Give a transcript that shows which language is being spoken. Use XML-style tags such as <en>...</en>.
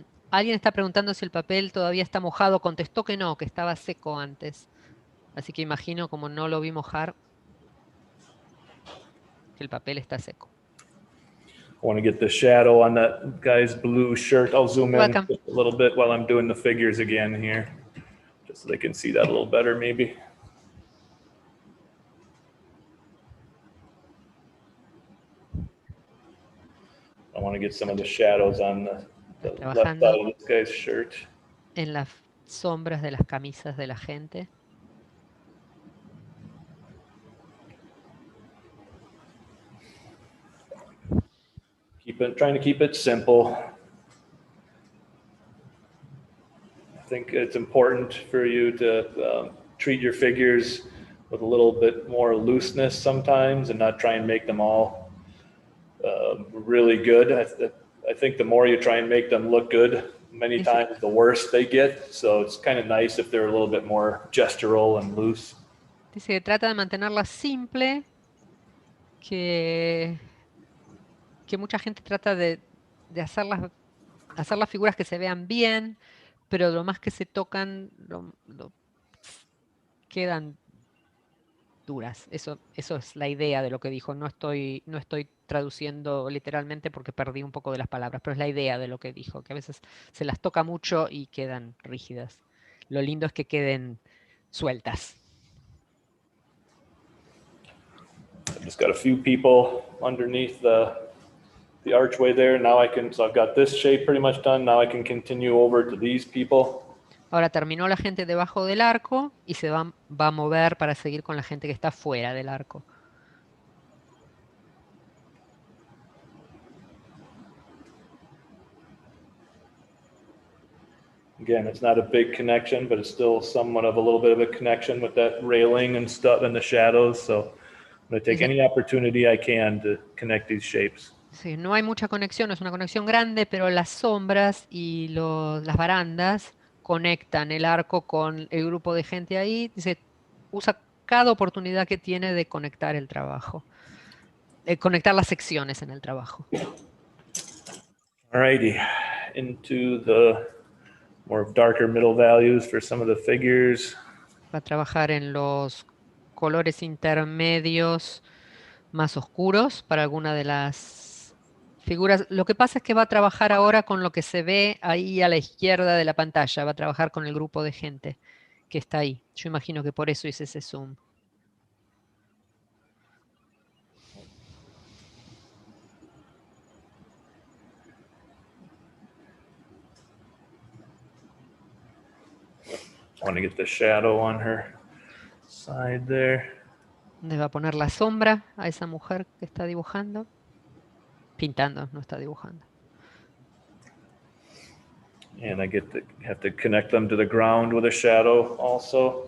<es>Alguien está preguntando si el papel todavía está mojado. Contestó que no, que estaba seco antes. Así que imagino, como no lo vi mojar, que el papel está seco.</es> <en>I want to get the shadow on that guy's blue shirt. I'll zoom in Welcome. just a little bit while I'm doing the figures again here, just so they can see that a little better maybe. I want to get some of the shadows on the left side of this guy's shirt.</en> <es>En las sombras de las camisas de la gente.</es> <en>Trying to keep it simple. I think it's important for you to treat your figures with a little bit more looseness sometimes and not try and make them all really good. I think the more you try and make them look good, many times the worse they get. So it's kind of nice if they're a little bit more gestural and loose.</en> <es>Dice que trata de mantenerla simple, que mucha gente trata de hacer las figuras que se vean bien, pero lo más que se tocan quedan duras. Eso es la idea de lo que dijo. No estoy traduciendo literalmente porque perdí un poco de las palabras, pero es la idea de lo que dijo, que a veces se las toca mucho y quedan rígidas. Lo lindo es que queden sueltas.</es> <en>I've just got a few people underneath the archway there. Now so I've got this shape pretty much done. Now I can continue over to these people.</en> <es>Ahora terminó la gente debajo del arco y se va a mover para seguir con la gente que está fuera del arco.</es> <en>Again, it's not a big connection, but it's still somewhat of a little bit of a connection with that railing and stuff and the shadows. So I'm going to take any opportunity I can to connect these shapes.</en> <es>Sí, no hay mucha conexión, no es una conexión grande, pero las sombras y las barandas conectan el arco con el grupo de gente ahí. Dice, usa cada oportunidad que tiene de conectar el trabajo, de conectar las secciones en el trabajo.</es> <en>Alrighty, into the more darker middle values for some of the figures.</en> <es>Va a trabajar en los colores intermedios más oscuros para alguna de las figuras. Lo que pasa es que va a trabajar ahora con lo que se ve ahí a la izquierda de la pantalla. Va a trabajar con el grupo de gente que está ahí. Yo imagino que por eso hice ese zoom.</es> <en>I want to get the shadow on her side there.</en> <es>¿Dónde va a poner la sombra a esa mujer que está dibujando? Pintando, no está dibujando.</es> <en>And I have to connect them to the ground with a shadow also.</en>